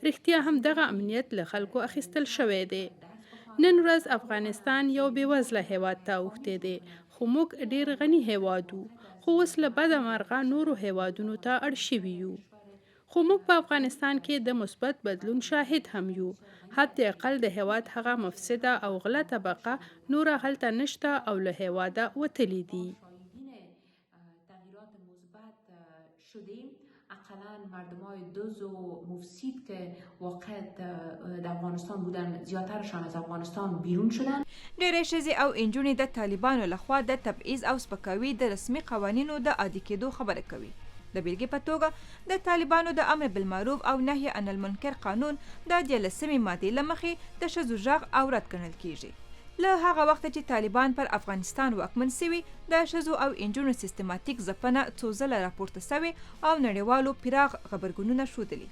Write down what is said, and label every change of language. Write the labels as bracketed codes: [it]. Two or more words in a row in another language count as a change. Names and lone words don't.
[ps] رښتیا هم دغه امنیت له خلکو اخیستل شوی دی. نن ورځ افغانستان یو بېوزله هیواد ته اوښتی دی، خو موږ ډېر غني هیواد وو، خو اوس له بده مرغه نورو هیوادونو ته اړ شوي یو. خو موږ په افغانستان کې د مثبت بدلون شاهد هم یو. حتی اقل د هیواد هغه مفسده او غله طبقه نوره هلته نشته او له هیواده وتلي دي. [fa] تغییرات مثبت شدیم، اقلا مردمای دز و مفسید که واقع در افغانستان بودن زیادترشان از افغانستان بیرون شدن. [ps] ډېرې ښځې او نجونې د طالبانو لخوا د تبعیض او سپکاوي د رسمي قوانینو د عادي کېدو خبره کوي. د بیلګې په توګه د طالبانو د امر بالمعروف او نهي عن المنکر قانون د 13مې مادې له مخې د ښځو غږ اورد ګڼل کیږي. له هغه وخته چې طالبان پر افغانستان واکمن سوي، د ښځو او نجونو سیستماتیک ځپنه څو ځله راپورته سوي او نړیوالو پراخ غبرګونونه ښودلي.